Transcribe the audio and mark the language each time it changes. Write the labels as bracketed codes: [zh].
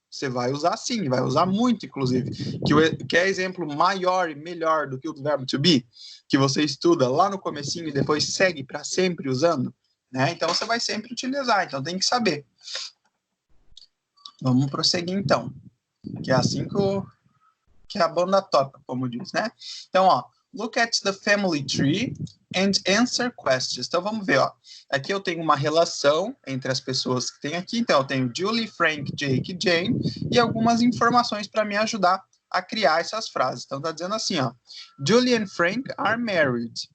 [pt] Você vai usar sim, vai usar muito, inclusive. Que é exemplo maior e melhor do que o verbo to be, que você estuda lá no comecinho e depois segue para sempre usando, né? Então, você vai sempre utilizar, então tem que saber. Vamos prosseguir, então. Que é assim que a banda toca, como diz, né? Então, ó, [en] look at the family tree and answer questions. [pt] Então, vamos ver, ó. Aqui eu tenho uma relação entre as pessoas que tem aqui. Então, eu tenho Julie, Frank, Jake e Jane. E algumas informações para me ajudar a criar essas frases. Então, tá dizendo assim, ó. [en] Julie and Frank are married.